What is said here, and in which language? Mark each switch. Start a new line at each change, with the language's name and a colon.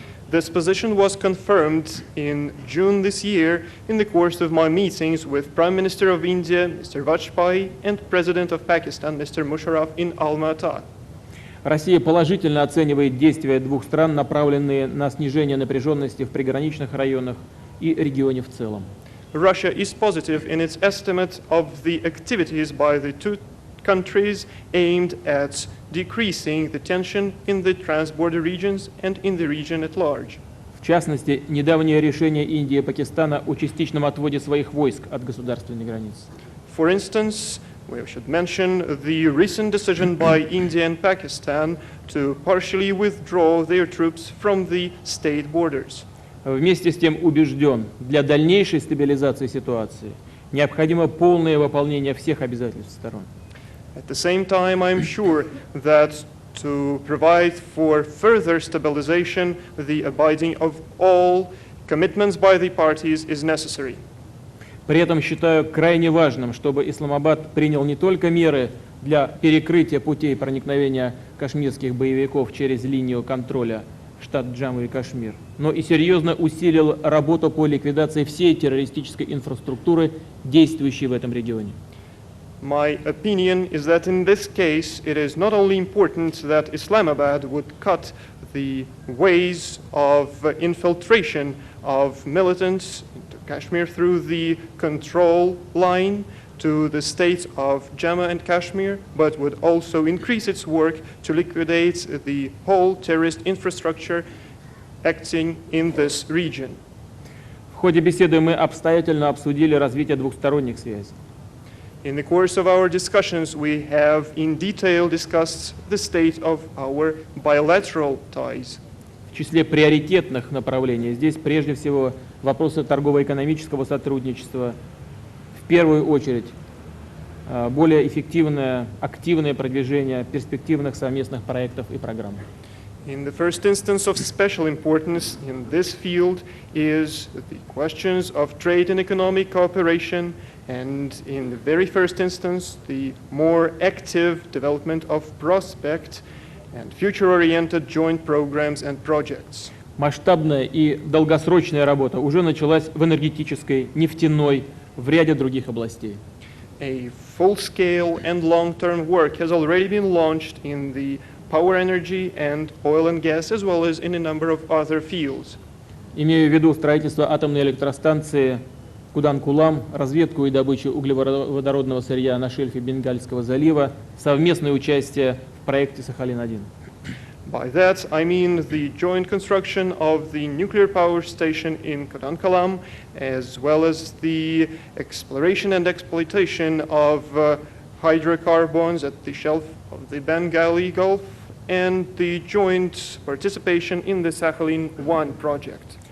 English: This position was confirmed in June this year in the course of my meetings with Prime Minister of India, Mr. Vajpayee, and President of Pakistan, Mr. Musharraf, in Alma-Ata.
Russian: Россия положительно оценивает действия двух стран, направленные на снижение напряженности в приграничных районах и регионе в целом.
English: Russia is positive in its estimate of the activities by the two countries aimed at decreasing the tension in the transborder regions and in the region at large.
Russian: В частности, недавнее решение Индии и Пакистана о частичном отводе своих войск от государственной границы.
English: For instance, we should mention the recent decision by India and Pakistan to partially withdraw their troops from the state borders.
Russian: Вместе с тем убежден, для дальнейшей стабилизации ситуации необходимо полное выполнение всех обязательств сторон.
English: At the same time, I am sure that to provide for further stabilization, the abiding of all commitments by the parties is necessary.
Russian: При этом считаю крайне важным, чтобы Исламабад принял не только меры для перекрытия путей проникновения кашмирских боевиков через линию контроля штат Джамму и Кашмир, но и серьезно усилил работу по ликвидации всей террористической инфраструктуры, действующей в этом регионе.
English: My opinion is that in this case, it is not only important that Islamabad would cut the ways of infiltration of militants into Kashmir through the control line to the states of Jammu and Kashmir, but would also increase its work to liquidate the whole terrorist infrastructure acting in this region.
Russian: В ходе беседы мы обстоятельно обсудили развитие двухсторонних связей.
English: In the course of our discussions, we have in detail discussed the state of our bilateral ties.
Russian: В числе приоритетных направлений здесь прежде всего вопросы торгово-экономического сотрудничества, в первую очередь более эффективное, активное продвижение перспективных совместных проектов и программ.
English: In the first instance of special importance in this field is the questions of trade and economic cooperation, and in the very first instance, the more active development of prospect and future-oriented joint programs and projects.
Russian: Масштабная и долгосрочная работа уже началась в энергетической, нефтяной, в ряде других областей.
English: A full-scale and long-term work has already been launched in the power energy and oil and gas, as well as in a number of other fields.
Russian: Имею в виду строительство атомной электростанции Кудан-Кулам, разведку и добычу углеводородного сырья на шельфе Бенгальского залива, совместное участие в проекте Сахалин-1.
English: By that, I mean the joint construction of the nuclear power station in Kudankulam, as well as the exploration and exploitation of hydrocarbons at the shelf of the Bengali Gulf, and the joint participation in the Sakhalin-1 project.